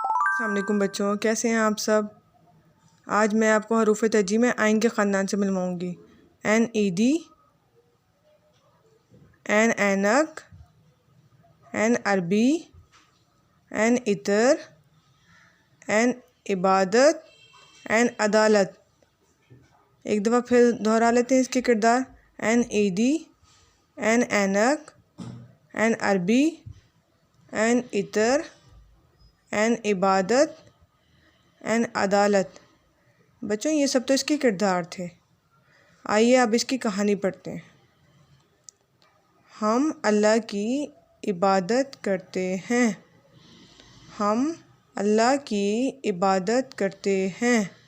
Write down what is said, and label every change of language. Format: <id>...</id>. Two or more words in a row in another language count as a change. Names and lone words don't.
<ur>السلام علیکم بچوں، کیسے ہیں آپ سب؟ آج میں آپ کو حروف ترجیع میں عین کے خاندان سے ملواؤں گی۔ این عیدی، این اینک، این عربی، این عطر، این عبادت، این عدالت۔ ایک دفعہ پھر دہرا لیتے ہیں اس کے کردار۔ این عیدی، این اینک، این عربی، این عطر، این عبادت، این عدالت۔ بچوں یہ سب تو اس کے کردار تھے، آئیے اب اس کی کہانی پڑھتے ہیں۔ ہم اللہ کی عبادت کرتے ہیں، ہم اللہ کی عبادت کرتے ہیں۔</ur>